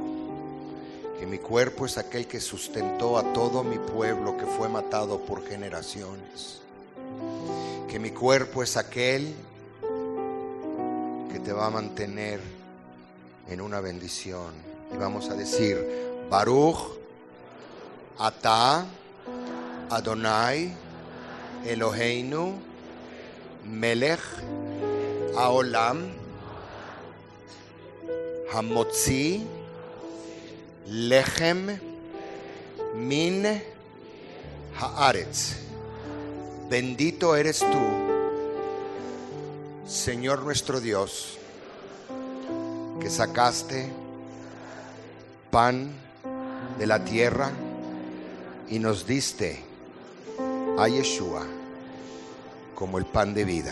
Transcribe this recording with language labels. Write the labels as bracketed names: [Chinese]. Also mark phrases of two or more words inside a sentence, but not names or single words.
[Spanish] Que mi cuerpo es aquel que sustentó a todo mi pueblo que fue matado por generaciones. Que mi cuerpo es aquel que te va a mantener en una bendición. Y vamos a decir: [Hebrew] ברוך אתה יהוה אלהינו מלך העולם המוציא לחם מן הארץ. [Spanish] Bendito eres tú, Señor nuestro Dios, que sacaste pan de la tierra y nos diste a Yeshua como el pan de vida.